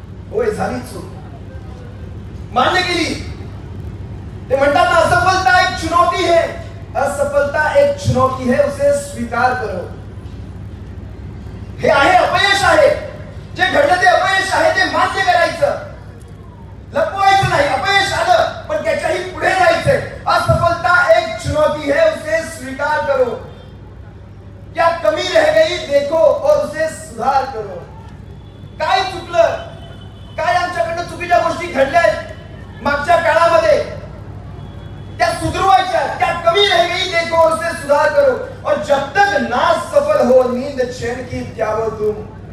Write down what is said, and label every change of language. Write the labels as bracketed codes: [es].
[mr] होय, झाली चूक, मान्य केली. ते म्हणतात ना, [hi] असफलता एक चुनौती है, असफलता एक चुनौती है, उसे स्वीकार करो. [mr] हे आहे अपयश आहे, जे घडलं ते अपयश आहे, ते मान्य करायचं, लपवायचं नाही. अपयश आलं पण त्याच्याही पुढे जायचंय. [hi] असफलता एक चुनौती है, उसे स्वीकार करो. क्या कमी रह गई देखो और उसे सुधार करो. [mr] काय चुकलं, काय आमच्याकडनं चुकीच्या गोष्टी घडल्या मागच्या काळामध्ये, त्या सुधरवायच्या. [hi] क्या कमी रह गई देखो और उसे सुधार करो. और जब तक ना सफल हो नींद चैन की त्यागो तुम.